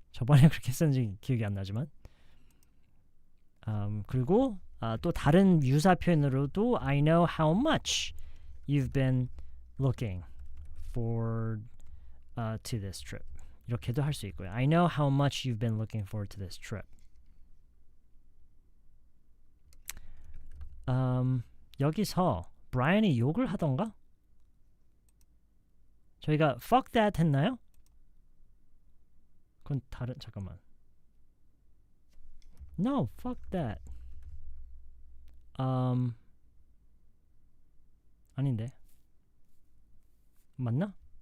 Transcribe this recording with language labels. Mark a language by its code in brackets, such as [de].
[ko] 저번에 그렇게 했었는지 기억이 안 나지만 그리고 또 다른 유사 표현으로도 [en] I know how much you've been looking forward to this trip. [ko] 이렇게도 할 수 있고요. [en] I know how much you've been looking forward to this trip. [ko] 여기서 브라이언이 욕을 하던가? 저희가 [en] fuck that [ko] 했나요? 그건 다른 잠깐만. [en] No, fuck that. [ko] 아닌데. 맞나?